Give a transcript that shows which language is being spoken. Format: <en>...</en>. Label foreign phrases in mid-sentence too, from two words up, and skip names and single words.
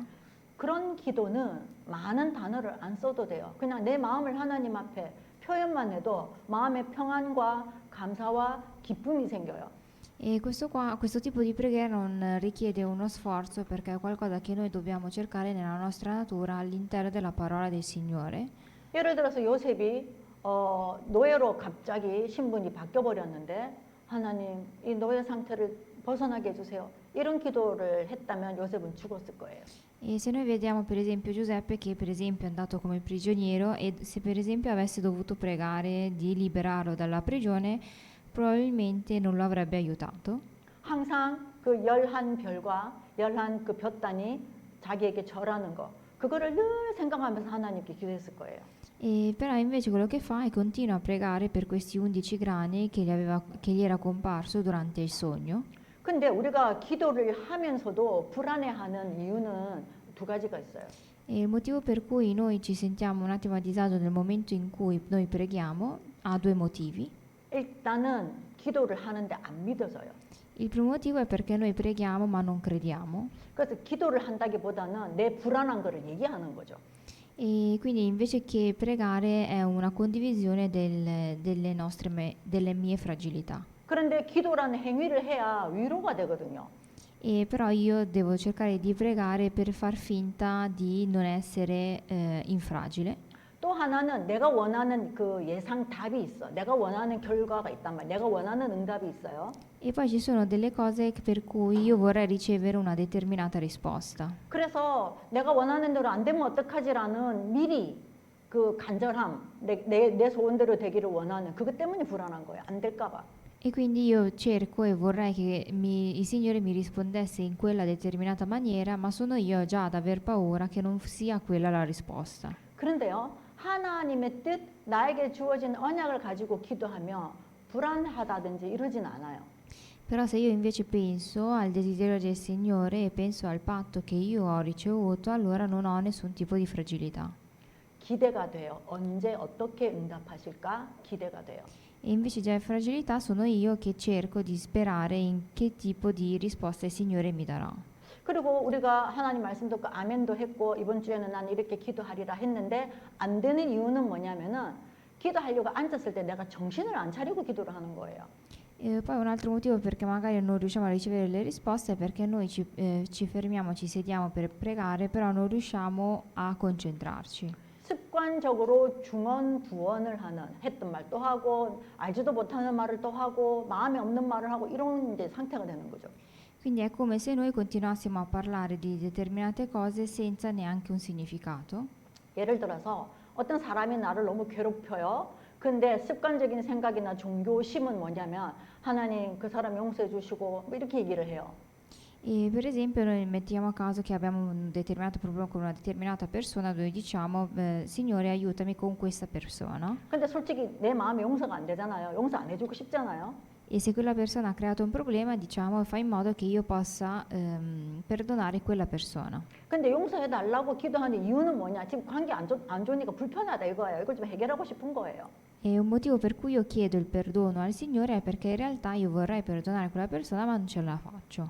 <ko>그런 기도는 많은 단어를 안 써도 돼요. 그냥 내 마음을 하나님 앞에 표현만 해도 마음의 평안과 감사와 기쁨이 생겨요.</ko> <it>E questo tipo di preghiera non richiede uno sforzo perché è qualcosa che noi dobbiamo cercare nella nostra natura all'interno della parola del Signore.</it> <ko>예를 들어서 요셉이 노예로 갑자기 신분이 바뀌어 버렸는데 하나님 이 노예 상태를 벗어나게 해주세요. 이런 기도를 했다면 요셉은 죽었을 거예요.</ko> <it>E se noi vediamo per esempio Giuseppe che per esempio è andato come prigioniero e se per esempio avesse dovuto pregare di liberarlo dalla prigione, probabilmente non lo avrebbe aiutato.</it> <ko>항상 그 열한 별과 열한 그 볕단이 자기에게 절하는 거 그거를 늘 생각하면서 하나님께 기도했을 거예요.</ko> <it>E però invece quello che fa è continua a pregare per questi 11 grani che gli era comparso durante il sogno.</it> <ko>근데 우리가 기도를 하면서도 불안해하는 이유는 두 가지가 있어요.</ko> <it>E il motivo per cui noi ci sentiamo un attimo a disagio nel momento in cui noi preghiamo ha due motivi.</it> <ko>일단은 기도를 하는데 안 믿어져요.</ko> <it>Il primo motivo è perché noi preghiamo ma non crediamo.</it> <ko>그래서 기도를 한다기보다는 내 불안한 거를 얘기하는 거죠.</ko> <it>E quindi invece che pregare è una condivisione delle mie fragilità.</it> <ko>그런데 기도라는 행위를 해야 위로가 되거든요.</ko> <it>E però io devo cercare di pregare per far finta di non essere infragile.</it> <ko>또 하나는 내가 원하는 그 예상 답이 있어. 내가 원하는 결과가 있단 말이야. 내가 원하는 응답이 있어요.</ko> <it>E poi ci sono delle cose per cui io vorrei ricevere una determinata risposta.</it> <ko>그래서 내가 원하는 대로 안 되면 어떡하지라는 미리 그 간절함, 내 소원대로 되기를 원하는 그것 때문에 불안한 거예요. 안 될까 봐.</ko> <it>E quindi io cerco e vorrei che il Signore mi rispondesse in quella determinata maniera, ma sono io già ad aver paura che non sia quella la risposta.</it> <ko>그런데요, 하나님의 뜻, 나에게 주어진 언약을 가지고 기도하며 불안하다든지 이러진 않아요.</ko> <it>Però se io invece penso al desiderio del Signore e penso al patto che io ho ricevuto, allora non ho nessun tipo di fragilità.</it> <ko>기대가 돼요. 언제 어떻게 응답하실까 기대가 돼요.</ko> <it>E invece già fragilità sono io che cerco di sperare in che tipo di risposta il Signore mi darà.</it> <ko>그리고 우리가 하나님 말씀 듣고 아멘도 했고 이번 주에는 난 이렇게 기도하리라 했는데 안 되는 이유는 뭐냐면은 기도하려고 앉았을 때 내가 정신을 안 차리고 기도를 하는 거예요.</ko> <it>E poi un altro motivo perché magari non riusciamo a ricevere le risposte è perché noi ci fermiamo, ci sediamo per pregare, però non riusciamo a concentrarci.</it> <ko>습관적으로 중언부언을 하는 했던 말 또 하고 알지도 못하는 말을 또 하고 마음에 없는 말을 하고 이런 이제 상태가 되는 거죠.</ko> <it>Quindi è come se noi continuassimo a parlare di determinate cose senza neanche un significato.</it> <ko>예를 들어서 어떤 사람이 나를 너무 괴롭혀요. 근데 습관적인 생각이나 종교심은 뭐냐면 하나님 그 사람 용서해 주시고 뭐 이렇게 얘기를 해요.</ko> <it>E per esempio noi mettiamo a caso che abbiamo un determinato problema con una determinata persona dove diciamo Signore aiutami con questa persona.</it> <ko>근데 솔직히 내 마음에 용서가 안 되잖아요. 용서 안 해주고 싶잖아요.</ko> <it>E se quella persona ha creato un problema diciamo fai in modo che io possa perdonare quella persona.</it> <ko>근데 용서해 달라고 기도하는 이유는 뭐냐? 지금 관계 안 좋으니까 불편하다 이거예요. 이걸 좀 해결하고 싶은 거예요.</ko> <it>E un motivo per cui io chiedo il perdono al Signore è perché in realtà io vorrei perdonare quella persona ma non ce la faccio.</it>